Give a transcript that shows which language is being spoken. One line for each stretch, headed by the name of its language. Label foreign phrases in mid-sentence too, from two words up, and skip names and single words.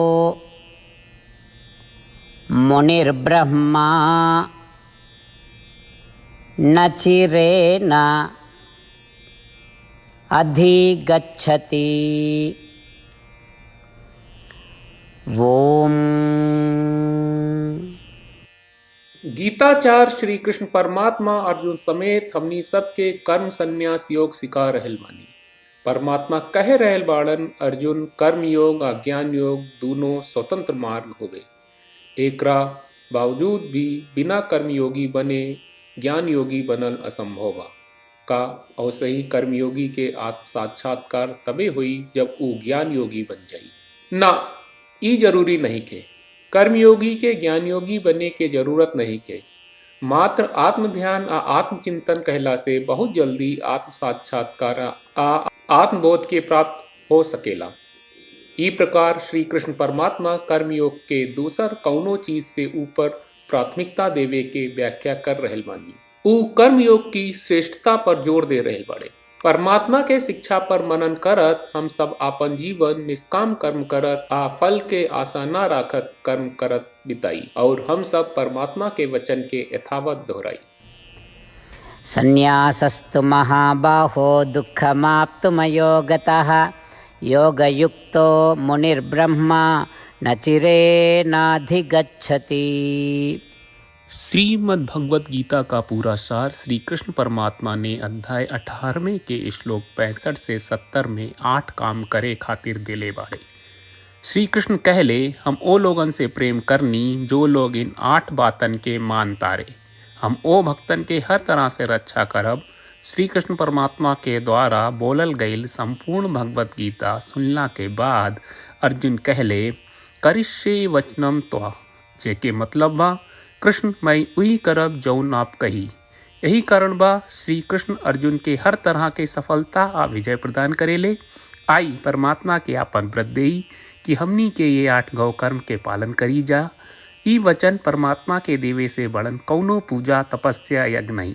Sanskrit: मुनिर्ब्रह्मा न चिरेण अधिगच्छति। ओम।
Bhojpuri: गीताचार्य श्री कृष्ण परमात्मा अर्जुन समेत हमनी सबके कर्म संन्यास योग सिखा रहल बानी। परमात्मा कह रहल बाड़न अर्जुन कर्म योग और ज्ञान योग दोनों स्वतंत्र मार्ग होवे। एकरा बावजूद भी बिना कर्म योगी बने ज्ञान योगी बनल असंभव बा। का अवश्य ही कर्मयोगी के आत्म साक्षात्कार तबे हुई जब वो ज्ञान योगी बन जाई ना। ई जरूरी नहीं के कर्मयोगी के ज्ञान योगी बनने के जरूरत नहीं के। मात्र आत्म ध्यान आ आत्मचिंतन कहला से बहुत जल्दी आत्म साक्षात्कार आ आत्मबोध के प्राप्त हो सकेला। ई प्रकार श्री कृष्ण परमात्मा कर्मयोग के दूसर कौनो चीज से ऊपर प्राथमिकता देवे के व्याख्या कर रहल बानी। ऊ कर्मयोग की श्रेष्ठता पर जोर दे रहल बाड़े। परमात्मा के शिक्षा पर मनन करत हम सब आपन जीवन निष्काम कर्म करत आ फल के आशा न राखत कर्म करत बिताई और हम सब परमात्मा के वचन के यथावत दोहराई।
Sanskrit: संन्यासस्तु महाबाहो दुःखमाप्तुमयोगतः योगयुक्तो मुनिर्ब्रह्मा न चिरेणाधिगच्छति।
Bhojpuri: श्रीमद् भगवत गीता का पूरा सार श्री कृष्ण परमात्मा ने अध्याय 18वें के श्लोक 65 से 70 में 8 काम करे खातिर दिले बाड़े। श्री कृष्ण कहले हम ओ लोगन से प्रेम करनी जो लोग इन 8 बातन के मान तारे। हम ओ भक्तन के हर तरह से रक्षा करब। श्री कृष्ण परमात्मा के द्वारा बोलल गईल संपूर्ण भगवत गीता सुनला के बाद अर्जुन कहले
Sanskrit: करिष्ये वचनम त्वा,
Bhojpuri: जेके मतलब बा कृष्ण मैं उही करब जौन आप कही। यही कारण बा श्री कृष्ण अर्जुन के हर तरह के सफलता आ विजय प्रदान करेले। आई परमात्मा के आपन व्रत देई कि हमनी के ये 8 गौ कर्म के पालन करी जा। ई वचन परमात्मा के देवे से बड़न कौनो पूजा तपस्या यज्ञ नहीं।